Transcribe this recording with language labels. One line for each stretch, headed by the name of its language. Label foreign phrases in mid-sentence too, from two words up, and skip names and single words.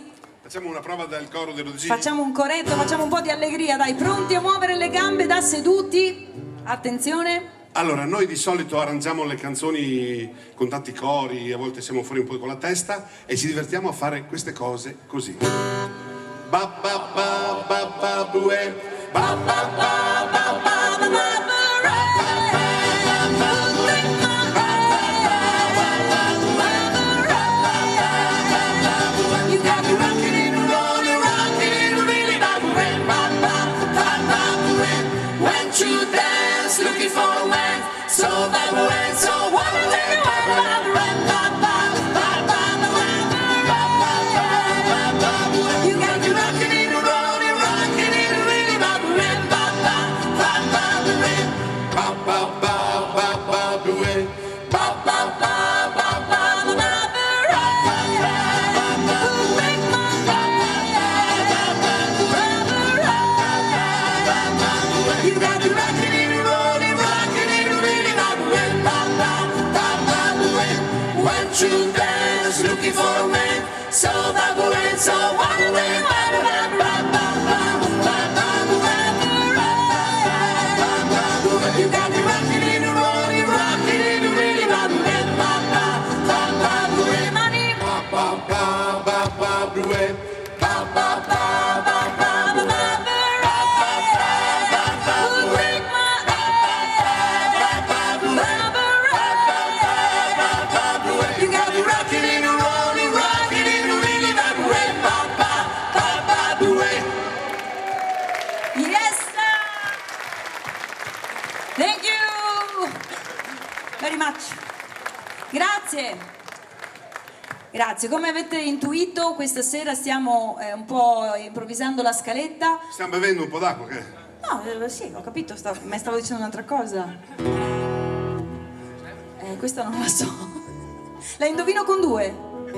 Italian: Facciamo una prova del coro dei Rodicini. Facciamo un coretto, facciamo un po' di allegria, dai, pronti a muovere le gambe da seduti? Attenzione. Allora, noi di solito arrangiamo le canzoni con tanti cori, a volte siamo fuori un po' con la testa e ci divertiamo a fare queste cose così. Ba ba ba ba ba bue, ba ba ba ba ba ba ba.
English: You got me rocking and rolling, rocking and really bad way. Ba ba ba ba way. Went to dance, looking for a man, so bad way, so what a day, ba ba ba ba ba ba ba. You got me rocking and rolling, rocking and really bad way. Ba ba ba ba way. Ba ba ba ba ba bue, Ba ba ba ba ba ba ba. You got me rocking and rolling, rocking and really bad way. Ba ba ba ba way. Went to dance, looking for a man, so bad way, so what a way, ba ba ba ba ba ba ba ba. You got me rocking and rolling, rocking and really bad way. Ba ba ba ba way. Money. ba ba ba ba ba bue, Ba ba ba ba ba ba ba. You got me rocking and rolling, rocking and really bad way. Ba ba ba ba way. Yes! Thank you! Very much.
Italian: Grazie. Grazie. Come avete intuito, questa sera stiamo un po' improvvisando la scaletta. stiamo bevendo un po' d'acqua che? No, sì, ho capito, ma stavo dicendo un'altra cosa. Questa non la so. La indovino con due.